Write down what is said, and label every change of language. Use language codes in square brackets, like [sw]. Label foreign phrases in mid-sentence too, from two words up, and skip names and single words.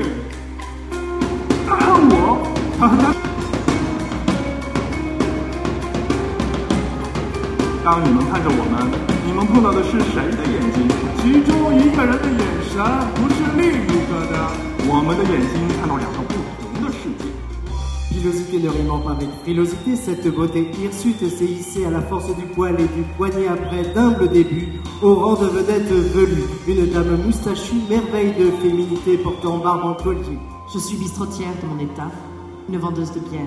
[zh] 他恨我，他恨他。当你们看着我们，你们碰到的是谁的眼睛？其中一个人的眼神不是另一个的。我们的眼睛看到两个不同的世界。 [fr] Pilosité ne rimant pas avec frilosité, cette beauté hirsute s'est hissée à la force du poil et du poignet après d'humbles débuts, au rang de vedette velue, une dame moustachue, merveille de féminité portant barbe en collier. Je suis bistrotière de mon état, une vendeuse de bière.